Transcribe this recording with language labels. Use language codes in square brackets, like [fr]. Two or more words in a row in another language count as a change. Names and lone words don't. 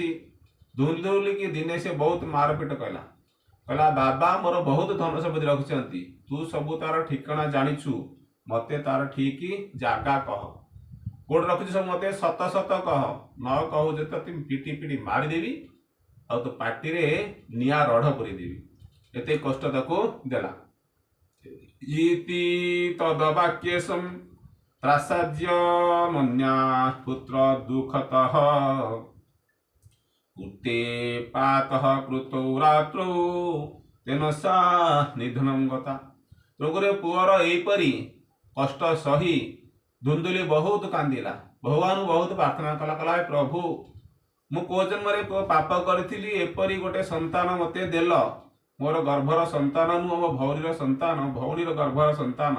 [or] ଧୁନ୍ଧୁଲୀ କୀ ଦିନେ ସେ ବହୁତ ମାରପିଟ କଲା, କହଲା ବାବା ମୋର ବହୁତ ଧନ ସମ୍ପତ୍ତି ରଖିଛନ୍ତୀ, ତୂ ସବୂ ତାର ଠିକାନା ଜାନିଛୁ, ମତେ ତାର ଠୀକ ଜାଗା କହ, କୋଡ ରଖିଛୁ ସବ ମତେ ସତ ସତ କହ, ନ କହୂ ଜେ ତୋ ପିଟୀ ପିଟୀ ମାରିଦେବୀ ଆ ତୋ ପାର୍ଟୀ ରେ ନିୟା ରଢ଼ ପୁରୀ ଦେବୀ। ଏତେ କଷ୍ଟ ତାକୋ ଦେଲା। [sa] इति तद्वाक्येशं त्रासाद्य मन्या पुत्र दुःखतः कृते पातः कृतौ रात्रौ तेन सा निधनं गता। [or] ତେଣୁକରି ପୁଅର ଏହିପରି କଷ୍ଟ ସହି ଧୁନ୍ଦୁଲି ବହୁତ କାନ୍ଦିଲା, ଭଗବାନଙ୍କୁ ବହୁତ ପ୍ରାର୍ଥନା କଲା, କହିଲା ହେ ପ୍ରଭୁ, ମୁଁ କୋଉ ଜନ୍ମରେ କୋଉ ପାପ କରିଥିଲି ଏପରି ଗୋଟେ ସନ୍ତାନ ମୋତେ ଦେଲ, ମୋର ଗର୍ଭର ସନ୍ତାନ ନୁହଁ, ମୋ ଭଉଣୀର ସନ୍ତାନ, ଭଉଣୀର ଗର୍ଭର ସନ୍ତାନ।